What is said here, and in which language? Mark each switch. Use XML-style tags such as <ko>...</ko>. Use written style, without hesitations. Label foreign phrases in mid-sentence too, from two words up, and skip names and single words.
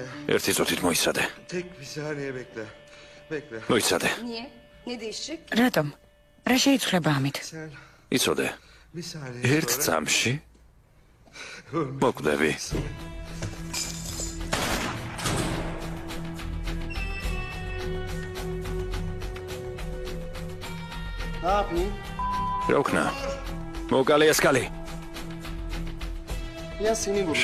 <ka>ერთი წუთით მოიცადე.</ka> <tr>Tek bir saniye bekle. Bekle.</tr> <ka>მოიცადე.</ka> <tr>Niye? Ne değişecek?</tr> <ka>რატომ? რა შეიცვლება ამით?</ka> <tr>Sen</tr> <ka>იცოდე.</ka> <tr>bir saniye</tr> <ka>ერთ</ka> <tr>sonra...</tr> <ka>წამში მოკვდები.</ka> <tr>Ne yapayım?</tr> <ka>რა ვქნა? მოკალე ეს კალი.</ka> <tr>Ya seni vurur.</tr>